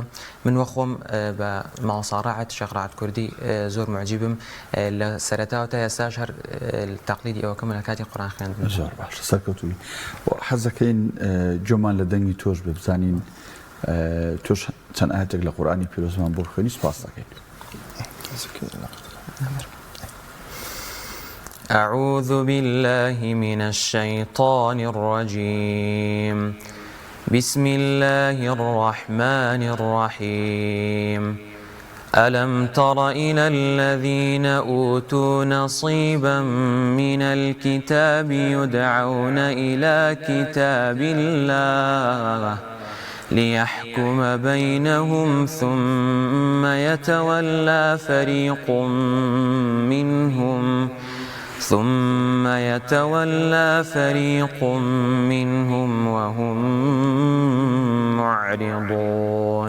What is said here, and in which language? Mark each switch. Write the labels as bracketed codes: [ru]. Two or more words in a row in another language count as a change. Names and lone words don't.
[ckb] من وە خۆم بە مامۆستا ڕاحەت شێخ ڕاحەت کوردی زۆر معجیبم لە سەرەتاوە تا ئێستاش هەر تەقلیدی ئەوەکەم لە کاتی قورئان خوێندن. زۆر باش سەرکەوتووی. حەزەکەین جۆمان لە دەنگی تۆش بزانین تۆش چەند ئاەتێک لە قورئانی پیرۆزمان بۆ خوێنی. سپاس دەکەین. [ar] أعوذ بالله من الشيطان الرجيم. بسم الله الرحمن الرحيم. ألم تر إلى الذين أوتوا نصيبا من الكتاب يدعون إلى كتاب الله ليحكم بينهم ثم يتولى فريق منهم وهم معرضون.